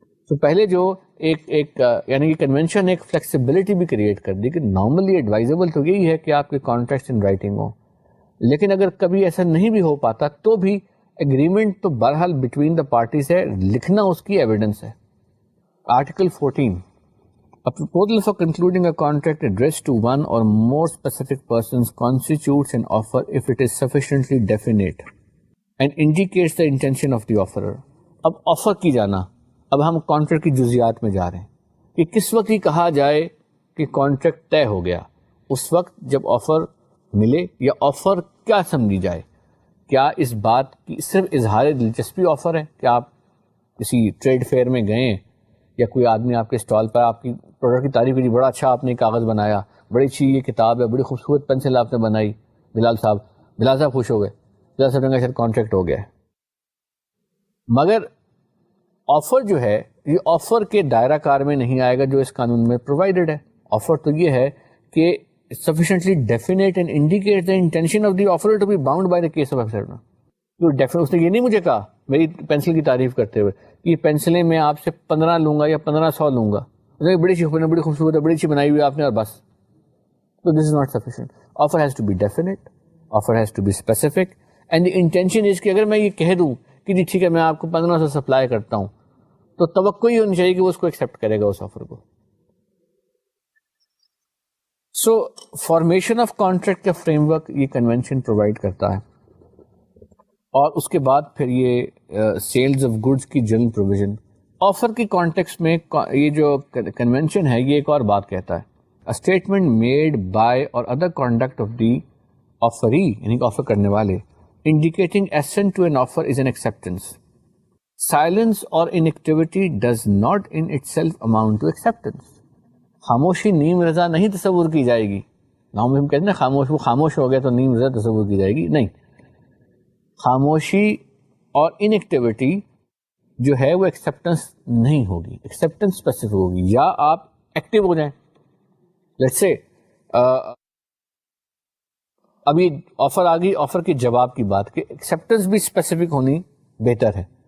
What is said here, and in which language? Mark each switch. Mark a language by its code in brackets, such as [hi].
[ur] تو پہلے جو ایک یعنی کہ کنونشن ایک فلیکسیبلٹی بھی کریٹ کر دی کہ نارملی ایڈوائزبل تو یہی ہے کہ آپ کے کانٹریکٹس ان رائٹنگ ہوں, لیکن اگر کبھی ایسا نہیں بھی ہو پاتا تو بھی ایگریمنٹ تو بہرحال بٹوین دا پارٹیز ہے, لکھنا اس کی ایویڈنس ہے. [en] Article 14, a proposal for concluding a contract addressed to one or more specific persons constitutes an offer if it is sufficiently definite and indicates the intention of the offerer. [ur] اب offer کی جانا, اب ہم contract کی جزیات میں جا رہے ہیں کہ کس وقت ہی کہا جائے کہ کانٹریکٹ طے ہو گیا, اس وقت جب آفر ملے یا آفر کیا سمجھی جائے؟ کیا اس بات کی صرف اظہار دلچسپی آفر ہے کہ آپ کسی ٹریڈ فیئر میں گئے یا کوئی آدمی آپ کے اسٹال پر آپ کی پروڈکٹ کی تعریف کی، بڑا اچھا آپ نے کاغذ بنایا، بڑی اچھی یہ کتاب ہے، بڑی خوبصورت پینسل آپ نے بنائی، بلال صاحب خوش ہو گئے، بلال صاحب کا شاید کانٹریکٹ ہو گیا ہے. مگر آفر جو ہے یہ آفر کے دائرہ کار میں نہیں آئے گا جو اس قانون میں پرووائڈڈ ہے. آفر تو یہ ہے کہ [en] sufficiently definite and indicate the intention of the offerer to be bound by the case of acceptance. [ur] اس نے یہ نہیں مجھے کہا میری پینسل کی تعریف کرتے ہوئے کہ یہ پینسلیں میں آپ سے 15 لوں گا یا 1500 لوں گا، بڑی اچھی بڑی خوبصورت ہے، بڑی اچھی بنائی ہوئی آپ نے اور بس. [en] So this is not sufficient. Offer has to be definite, offer has to be specific, and the intention is [ur] کہ اگر میں یہ کہہ دوں کہ جی ٹھیک ہے میں آپ کو 1500 سپلائی کرتا ہوں تو توقع یہ ہونی چاہیے کہ وہ اس کو ایکسیپٹ کرے گا اس آفر کو. سو فارمیشن آف کانٹریکٹ کا فریم ورک یہ کنونشن پرووائڈ کرتا ہے، اور اس کے بعد پھر یہ سیلز آف گڈس کی جنرل پروویژن. آفر کی کانٹیکسٹ میں یہ جو کنونشن ہے یہ ایک اور بات کہتا ہے، [en] a statement made by or other conduct of the offeree [ur] یعنی آفر کرنے والے [en] indicating assent to an offer is an acceptance. Silence or inactivity does not in itself amount to acceptance. [ur] خاموشی نیم رضا نہیں تصور کی جائے گی. ہم کہتے ہیں وہ خاموش ہو گیا تو نیم رضا تصور کی جائے گی، نہیں. خاموشی اور انیکٹیوٹی جو ہے وہ ایکسیپٹنس نہیں ہوگی، ایکسیپٹنس اسپیسیفک ہوگی. یا آپ ایکٹیو ہو جائیں، لیٹس سے ابھی آفر آ گئی، آفر کے جواب کی بات کہ ایکسیپٹنس بھی اسپیسیفک ہونی بہتر ہے.